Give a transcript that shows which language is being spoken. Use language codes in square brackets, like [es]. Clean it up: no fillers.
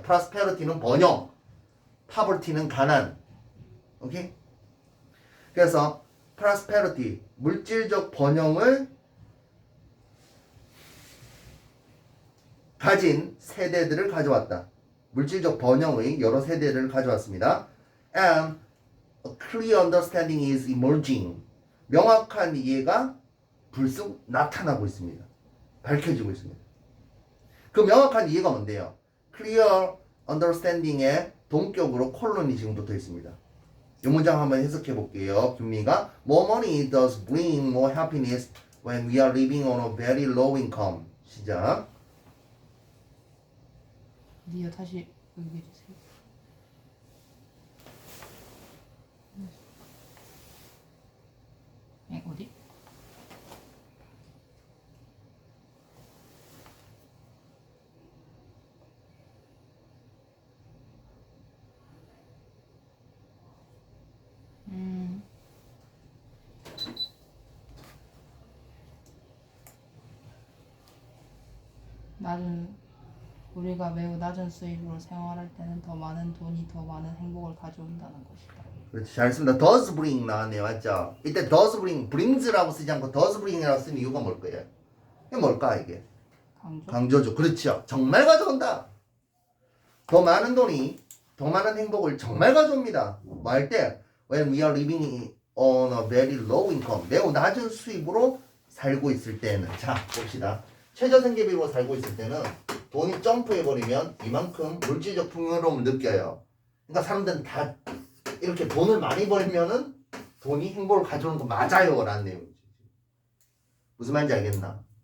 [ko] prosperity는 번영, poverty는 가난. 오케이? 그래서 prosperity, 물질적 번영을 가진 세대들을 가져왔다. 물질적 번영의 여러 세대를 가져왔습니다. [en] And a clear understanding is emerging. [ko] 명확한 이해가 불쑥 나타나고 있습니다. 밝혀지고 있습니다. 그 명확한 이해가 뭔데요? clear understanding의 동격으로 콜론이 지금 붙어 있습니다. 이 문장 한번 해석해 볼게요. 김미가 [en] More money does bring more happiness when we are living on a very low income. [ko] 시작. 니가 다시 얘기해 주세요. 어디? 우리가 매우 낮은 수입으로 생활할 때는 더 많은 돈이 더 많은 행복을 가져온다는 것이다. 그렇지, 잘했습니다. [en] does bring [ko] 나왔네요. 맞죠? 이때 does bring, brings라고 쓰지 않고 does bring이라고 쓰는 이유가 뭘 거예요? 이게 뭘까 이게? 강조죠. 그렇죠. 정말 가져온다. 더 많은 돈이 더 많은 행복을 정말 가져옵니다. 뭐 할 때? [en] When we are living on a very low income. [ko] 매우 낮은 수입으로 살고 있을 때는. 자, 봅시다. 최저생계비로 살고 있을 때는 돈이 점프해버리면 이만큼 물질적 풍요로움을 느껴요. 그러니까 사람들은 다 이렇게 돈을 많이 벌면은 돈이 행복을 가져오는 거 맞아요 라는 내용이지. 무슨 말인지 알겠나?